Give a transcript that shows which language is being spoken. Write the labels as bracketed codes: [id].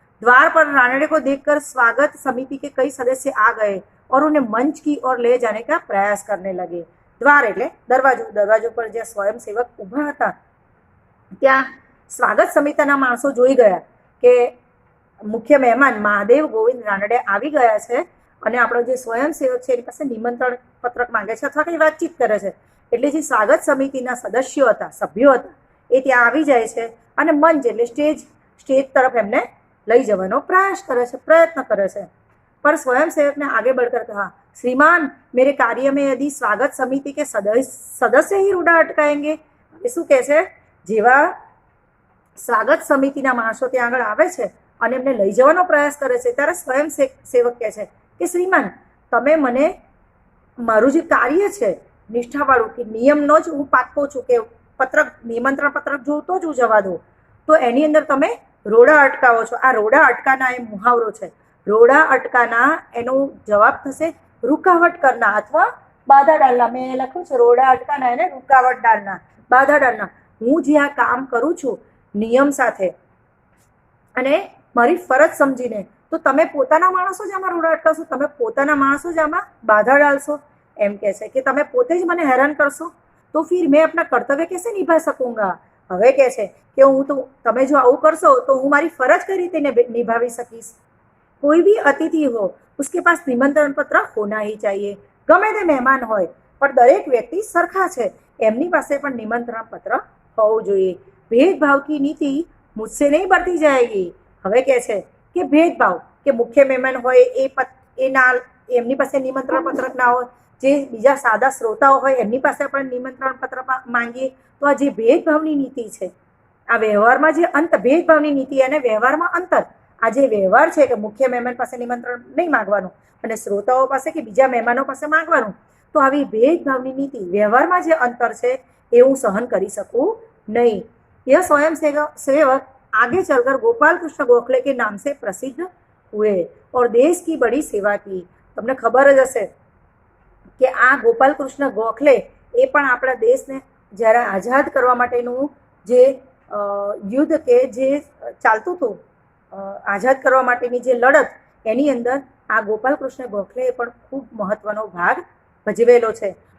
[hi] द्वार पर रानडे को देखकर स्वागत समिति के कई सदस्य आ गए और उन्हें मंच की ओर ले जाने का प्रयास करने लगे. [gu] द्वार એટલે દરવાજો પર જે સ્વયંસેવક ઊભા હતા ત્યાં સ્વાગત સમિતિના માણસો જોઈ ગયા કે મુખ્ય મહેમાન મહાદેવ ગોવિંદ રાનડે આવી ગયા છે અને આપણો જે સ્વયંસેવક છે એની પાસે નિમંત્રણ પત્રક માંગે છે અથવા કંઈ વાતચીત કરે છે. એટલે જે સ્વાગત સમિતિના સદસ્યો હતા, સભ્યો હતા, એ ત્યાં આવી જાય છે અને મંચ એટલે સ્ટેજ તરફ એમને લઈ જવાનો પ્રયત્ન કરે છે. [hi] पर स्वयंसेवक ने आगे बढ़कर कहा, श्रीमान मेरे कार्य में यदि स्वागत समिति के सदस्य ही रूढ़ा अटकाएंगे. [gu] શું કહે છે? જેવા સ્વાગત સમિતિના માણસો ત્યાં આગળ આવે છે અને એમને લઈ જવાનો પ્રયાસ કરે છે ત્યારે સ્વયંસેવક કહે છે કે શ્રીમાન તમે મને મારું જે કાર્ય છે નિષ્ઠાવાળું, કે નિયમનો જ હું પાક્કો છું કે નિમંત્રણ પત્રક જોઉં તો જ હું જવા દઉં, તો એની અંદર તમે રોડા અટકાવો છો. આ રોડા અટકાના એ મુહાવરો છે. રોડા અટકાના એનો જવાબ થશે [hi] રૂકાવટ કરના અથવા બાધા ડાલના. [gu] મેં લખ્યું છે રોડા અટકાના એને [hi] રૂકાવટ ડાલના, બાધા ડાલના. [gu] હું જે આ કામ કરું છું નિયમ સાથે અને મારી ફરજ સમજીને, તો તમે પોતાના માણસો જ આમાં રોડા અટકાવશો, તમે પોતાના માણસો જ આમાં બાધા ડાલશો. એમ કહે છે કે તમે પોતે જ મને હેરાન કરશો તો [hi] ફિર મેં अपना કર્તવ્ય कैसे નિભા सकूंगा. [gu] હવે કહે છે કે તમે જો આવું કરશો તો હું મારી ફરજ કઈ રીતે નિભાવી શકીશ. [hi] कोई भी अतिथि हो उसके पास निमंत्रण पत्र होना ही चाहिए. [gu] गमे ते મહેમાન હોય પણ દરેક વ્યક્તિ સરખા છે, એમની પાસે પણ નિમંત્રણ પત્ર હોવું જોઈએ. [hi] भेदभाव की नीति मुझसे नहीं बढ़ती जाएगी. [gu] હવે કહે છે કે ભેદભાવ, કે મુખ્ય મહેમાન હોય એ ના, એમની પાસે નિમંત્રણ પત્રક ના હોય, જે બીજા સાદા શ્રોતાઓ હોય એમની પાસે પણ નિમંત્રણ પત્ર માંગીએ, તો આ જે ભેદભાવની નીતિ છે, આ વ્યવહારમાં જે ભેદભાવની નીતિ અને વ્યવહારમાં અંતર, આ જે વ્યવહાર છે કે મુખ્ય મહેમાન પાસે નિમંત્રણ નહીં માંગવાનું અને શ્રોતાઓ પાસે કે બીજા મહેમાનો પાસે માંગવાનું, તો આવી ભેદભાવની નીતિ, વ્યવહારમાં જે અંતર છે એ હું સહન કરી सकूं नहीं। [hi] यह स्वयं सेवक आगे चलकर गोपाल कृष्ण गोखले के नाम से प्रसिद्ध हुए और देश की बड़ी सेवा की। [gu] તમને ખબર જ હશે કે આ ગોપાલ કૃષ્ણ ગોખલે એ પણ આપણા દેશને જ્યારે આઝાદ કરવા માટેનું જે યુદ્ધ કે જે ચાલતું હતું, આઝાદ કરવા માટેની જે લડત, એની અંદર આ ગોપાલ કૃષ્ણ ગોખલેએ પણ ખૂબ મહત્વનો ભાગ ભજવેલો છે।